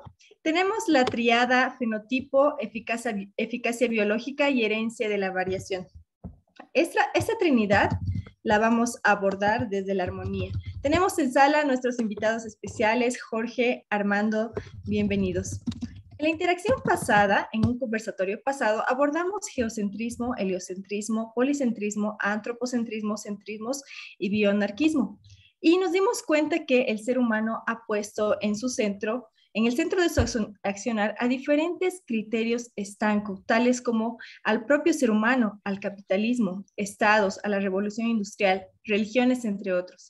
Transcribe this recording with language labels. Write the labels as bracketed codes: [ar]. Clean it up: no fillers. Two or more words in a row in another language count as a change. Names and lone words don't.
[es] Tenemos la triada fenotipo, eficacia biológica y herencia de la variación. Esta trinidad la vamos a abordar desde la armonía. Tenemos en sala a nuestros invitados especiales, Jorge, Armando, bienvenidos. En la interacción pasada, en un conversatorio pasado, abordamos geocentrismo, heliocentrismo, policentrismo, antropocentrismo, centrismos y bioanarquismo. Y nos dimos cuenta que el ser humano ha puesto en su centro, en el centro de su accionar, a diferentes criterios estancos, tales como al propio ser humano, al capitalismo, estados, a la revolución industrial, religiones, entre otros.